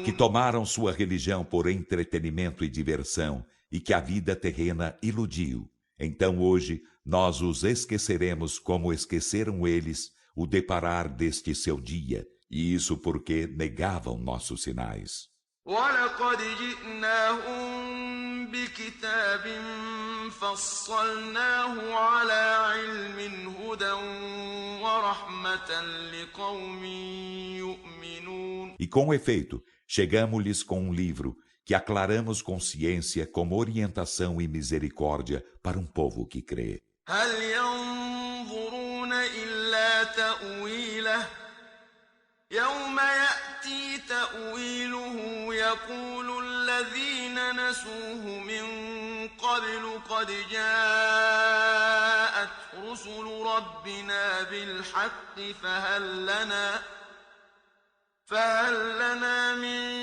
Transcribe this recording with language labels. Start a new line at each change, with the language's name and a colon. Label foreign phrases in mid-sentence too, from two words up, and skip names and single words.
Portuguese: Que tomaram sua religião por entretenimento e diversão, e que a vida terrena iludiu. Então hoje nós os esqueceremos como esqueceram eles o deparar deste seu dia, e isso porque negavam nossos sinais.
Arabic: ولقد جئناهم بكتاب فصلناه على علم هدى ورحمة لقوم يؤمنون.
Portuguese: E com efeito, chegamo-lhes com um livro que aclaramos com ciência como orientação e misericórdia para um povo que crê.
Arabic: هل ينظرون إلا تأويله يوم يأتي تأويله يقول الذين نسوه من قبل قد جاءت رسل ربنا بالحق فهل لنا من